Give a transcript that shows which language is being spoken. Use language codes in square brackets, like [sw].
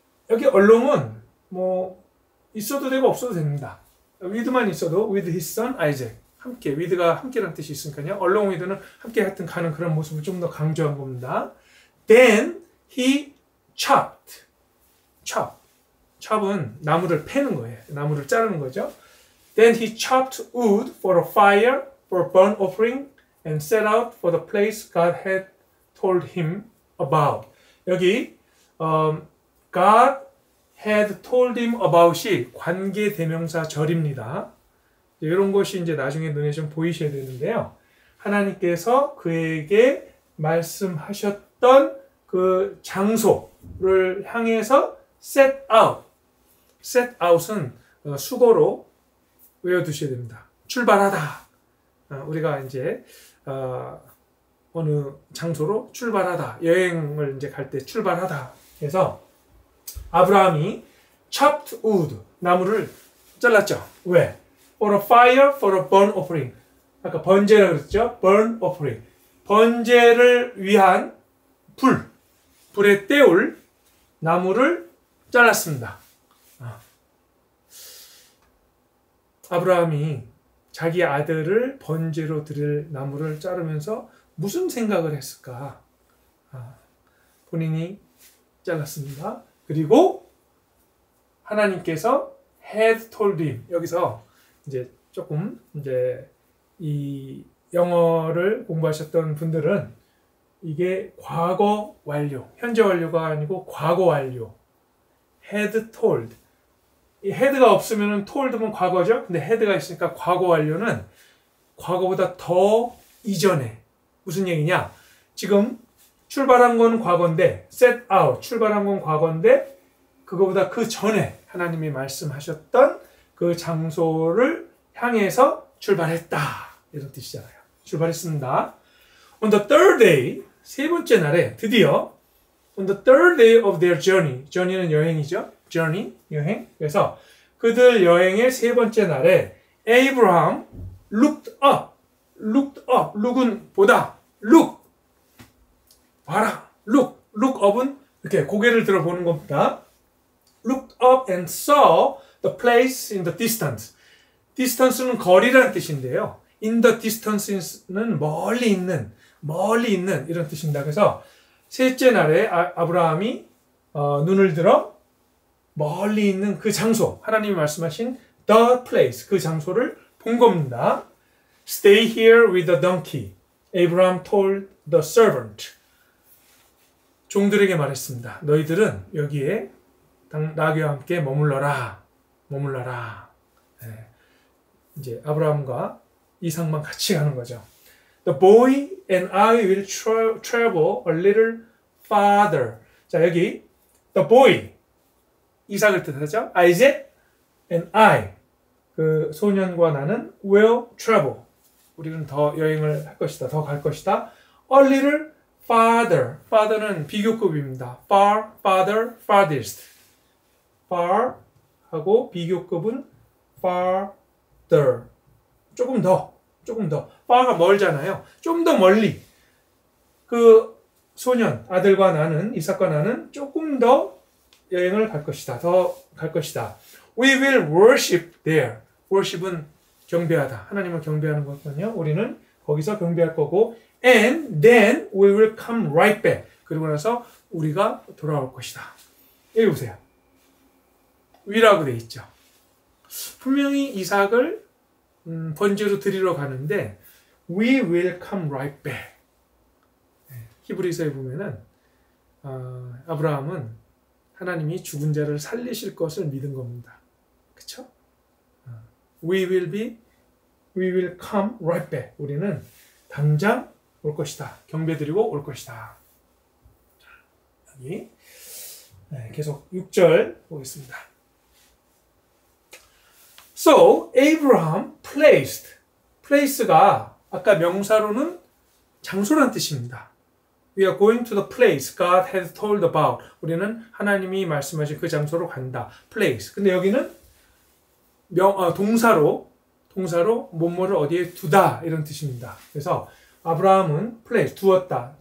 [ko] 여기 along은 뭐 있어도 되고 없어도 됩니다. with만 있어도 [en] with his son Isaac [ko] 함께 with가 함께라는 뜻이 있으니까요. along with는 함께 하여튼 가는 그런 모습을 좀 더 강조한 겁니다. [en] Then he chopped. [ko] chop은 나무를 패는 거예요. 나무를 자르는 거죠. [en] Then he chopped wood for a fire, for a burnt offering, and set out for the place God had told him about. 여기 God had told him about이 [ko] 관계 대명사 절입니다. 이런 것이 이제 나중에 눈에 좀 보이셔야 되는데요. 하나님께서 그에게 말씀하셨던 그 장소를 향해서 set out. set out은 수거로 외워두셔야 됩니다. 출발하다. 우리가 이제 어느 장소로 출발하다. 여행을 이제 갈 때 출발하다. 그래서 아브라함이 chopped wood, 나무를 잘랐죠. 왜? [en] For a fire, for a burnt offering. [ko] 아까 번제라고 그랬죠. burnt offering. 번제를 위한 불에 때울 나무를 잘랐습니다. 아브라함이 자기 아들을 번제로 드릴 나무를 자르면서 무슨 생각을 했을까? 본인이 잘랐습니다. 그리고 하나님께서 had told him. 여기서 이제 조금 이제 이 영어를 공부하셨던 분들은 이게 과거 완료, 현재 완료가 아니고 과거 완료. [en] had told. [ko] 이 had가 없으면 told면 과거죠. 근데 had가 있으니까 과거 완료는 과거보다 더 이전에. 무슨 얘기냐? 지금 출발한 건 과거인데, set out, 출발한 건 과거인데, 그거보다 그 전에 하나님이 말씀하셨던 그 장소를 향해서 출발했다. 이런 뜻이잖아요. 출발했습니다. [en] On the third day, [ko] 세 번째 날에 드디어 [en] on the third day of their journey, journey는 여행이죠. [ko] journey, 여행. 그래서 그들 여행의 세 번째 날에 [en] Abraham looked up. [ko] look은 보다. look. 봐라. look up은 이렇게 고개를 들어보는 겁니다. [en] looked up and saw the place in the distance. [ko] distance는 거리라는 뜻인데요. in the distance는 멀리 있는 멀리 있는 이런 뜻입니다. 그래서 셋째 날에 아브라함이 눈을 들어 멀리 있는 그 장소, 하나님이 말씀하신 the place, 그 장소를 본 겁니다. [en] Stay here with the donkey, Abraham told the servant. [ko] 종들에게 말했습니다. 너희들은 여기에 나귀와 함께 머물러라. 네. 이제 아브라함과 이삭만 같이 가는 거죠. [en] The boy and I will travel a little farther. [ko] 자, 여기 the boy, 이삭을 뜻하죠. [en] Isaac and I, [ko] 그 소년과 나는 [en] will travel. [ko] 우리는 더 여행을 할 것이다. 더 갈 것이다. [en] A little farther. [ko] farther는 비교급입니다. far, farther, farthest. far 하고 비교급은 farther. 조금 더. far가 멀잖아요. 좀 더 멀리. 그 소년, 아들과 나는, 이삭과 나는 조금 더 여행을 갈 것이다. 더 갈 것이다. [en] We will worship there. [ko] worship은 경배하다. 하나님을 경배하는 거거든요. 우리는 거기서 경배할 거고, [en] and then we will come right back. [ko] 그리고 나서 우리가 돌아올 것이다. 여기 보세요. 위라고 돼 있죠. 분명히 이삭을 번제로 드리러 가는데 [en] we will come right back. [ko] 히브리서에 보면은 아브라함은 하나님이 죽은 자를 살리실 것을 믿은 겁니다. [en] 그렇죠? We will come right back. [ko] 우리는 당장 올 것이다. 경배드리고 올 것이다. 자, 여기 계속 6절 보겠습니다. So Abraham place가 아까 명사로는 장소란 뜻입니다. [en] We are going to the place God has told about. [ko] 우리는 하나님이 말씀하신 그 장소로 간다. [en] place. [ko] 근데 여기는 동사로 뭐뭐를 어디에 두다 이런 뜻입니다. 그래서 아브라함은 place 두었다.